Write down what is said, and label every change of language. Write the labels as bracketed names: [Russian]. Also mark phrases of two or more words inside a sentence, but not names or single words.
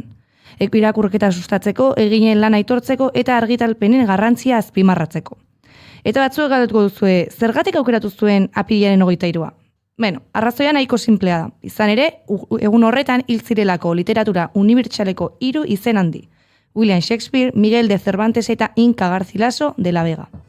[Basque] Irakurketa sustatzeko, eginen lan aitortzeko eta argitalpenen garrantzia azpimarratzeko. Eta batzuek galdetuko duzue, zergatik aukeratu zuen apirilaren 23? Arrazoia nahiko sinplea da. Izan ere, egun horretan hil zirelako literatura unibertsaleko 3 izen handi. William Shakespeare, Miguel de Cervantes eta Inca Garcilaso de la Vega.